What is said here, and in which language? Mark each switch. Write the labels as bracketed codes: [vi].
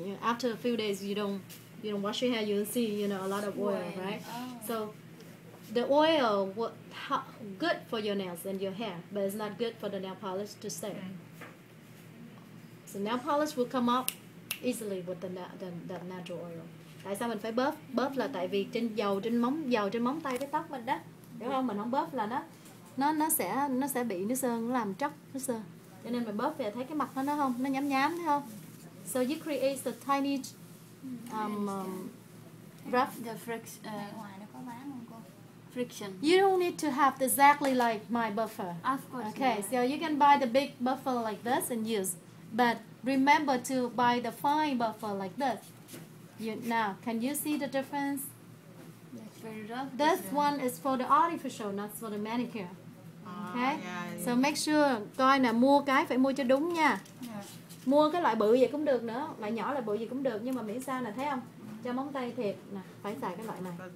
[en] After a few days, you don't wash your hair, you'll see a lot of oil, right? Oh. So the oil good for your nails and your hair, but it's not good for the nail polish to stay. So nail polish will come off easily with the natural oil. [vi] Tại sao mình phải bóp? Bóp là tại vì dầu trên móng tay với tóc mình đó, hiểu không? Mình không bóp là nó sẽ bị nước sơn, nó làm tróc nước sơn. Cho nên mình bóp về thấy cái mặt nó không? Nó nhám thấy không? [en] So you create a tiny rough. The [vi] Ngoài nó có bán không cô? [en] friction. You don't need to have exactly like my buffer. Of course. Okay, yeah. so you can buy the big buffer like this and use, but remember to buy the fine buffer like this. Now, can you see the difference? That's very rough. This one is for the artificial, not for the manicure. Okay, so make sure [vi] coi nè, mua cái phải mua cho đúng nha. Mua cái loại bự vậy cũng được nữa, loại nhỏ loại bự gì cũng được, nhưng mà miễn sao nè, thấy không? Cho móng tay thiệt nè, phải xài cái loại này.